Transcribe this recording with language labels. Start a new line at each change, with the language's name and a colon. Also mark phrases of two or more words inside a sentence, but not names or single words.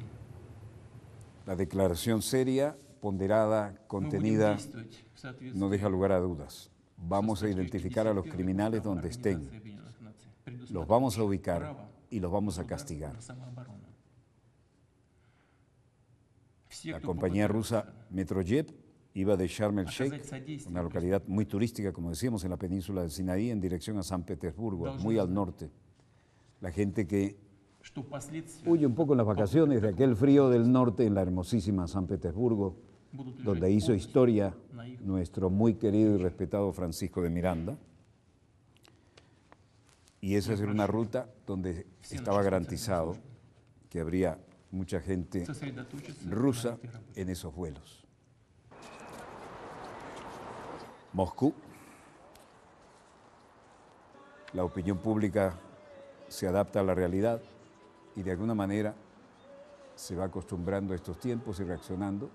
Spanish: La declaración seria, ponderada,
Russian: Мы будем
Spanish: contenida,
Russian: действовать в соответствии
Spanish: no deja lugar a dudas.
Russian: со
Spanish: Vamos a
Russian: статьей
Spanish: identificar a los
Russian: 51
Spanish: criminales
Russian: Устава
Spanish: donde
Russian: Организации
Spanish: estén,
Russian: Объединенных Наций,
Spanish: los vamos a
Russian: предусматривающего
Spanish: ubicar
Russian: право
Spanish: y los vamos a
Russian: суда
Spanish: castigar.
Russian: на самооборону. Все,
Spanish: La
Russian: кто
Spanish: compañía
Russian: попытается
Spanish: rusa Metrojet iba de Sharm el
Russian: оказать
Spanish: Sheikh,
Russian: содействие
Spanish: una localidad muy turística, como decíamos, en la península de Sinaí, en dirección a San Petersburgo, muy al norte. La gente que
Russian: что последствия
Spanish: huye un poco en las vacaciones de aquel frío del norte en la hermosísima San Petersburgo,
Russian: будут лежать
Spanish: donde hizo
Russian: полностью
Spanish: historia
Russian: на их
Spanish: nuestro muy querido y respetado Francisco de Miranda. Y esa era una ruta donde estaba garantizado que habría mucha gente
Russian: сосредоточиться
Spanish: rusa
Russian: на этой работе.
Spanish: en esos vuelos. Moscú. La opinión pública se adapta a la realidad y de alguna manera se va acostumbrando a estos tiempos y reaccionando.